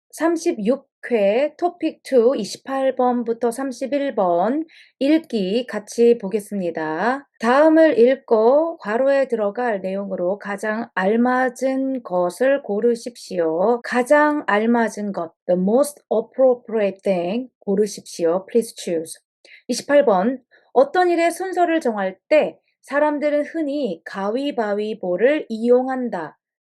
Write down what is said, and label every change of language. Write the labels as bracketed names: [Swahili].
[Korean] 36회 토픽 2 28번부터 31번 읽기 같이 보겠습니다. 다음을 읽고 괄호에 들어갈 내용으로 가장 알맞은 것을 고르십시오. 가장 알맞은 것, [English] the most appropriate thing [Korean] 고르십시오. [English] Please choose. [Korean] 28번 어떤 일의 순서를 정할 때 사람들은 흔히 가위바위보를 이용한다.